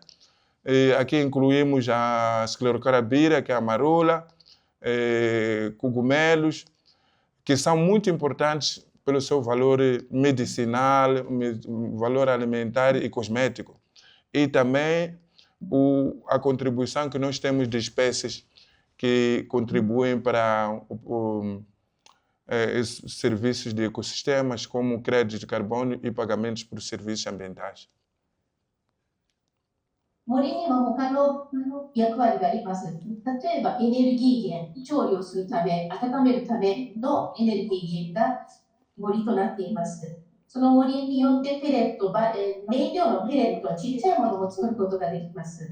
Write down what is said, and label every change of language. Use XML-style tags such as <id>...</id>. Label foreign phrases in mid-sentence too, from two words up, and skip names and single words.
<pt>Aqui incluímos a esclerocarabira, que é a marula, cogumelos, que são muito importantes pelo seu valor medicinal, valor alimentar e cosmético. E também a contribuição que nós temos de espécies que contribuem para serviços de ecossistemas, como créditos de carbono e pagamentos por serviços ambientais.</pt> <ja>森には他の役割があります。例えばエネルギー源、調理をするため、温めるためのエネルギー源が森となっています。その森によってペレット、燃料のペレット、ちっちゃいものを作ることができます。</ja>